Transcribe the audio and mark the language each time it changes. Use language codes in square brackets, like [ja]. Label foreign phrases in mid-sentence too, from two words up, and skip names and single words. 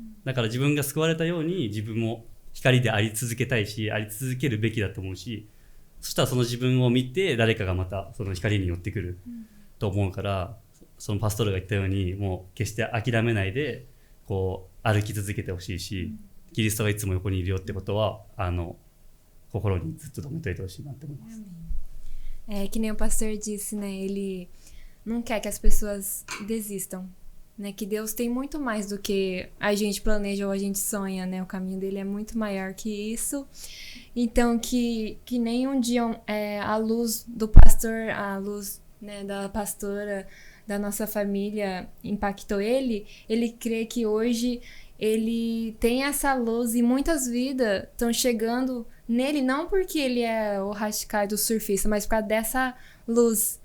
[ja] だから自分が救われたように自分も光であり続けたいし、あり続けるべきだと思うし、そしたらその自分を見て誰かがまたその光に寄ってくると思うから、そのパストルが言ったようにもう決して諦めないでこう歩き続けてほしいし、キリストがいつも横にいるよってことは心にずっと留めておいてほしいなって思います。 [pt] Que nem o pastor disse, né? Ele não quer que as pessoas desistam, né? Que Deus tem muito mais do que a gente planeja ou a gente sonha, né? O caminho dele é muito maior que isso. Então, que nem um dia a luz do pastor, a luz, né, da pastora, da nossa família impactou ele crê que hoje ele tem essa luz e muitas vidas estão chegando nele, não porque ele é o Hachikai do surfista, mas por causa dessa luz.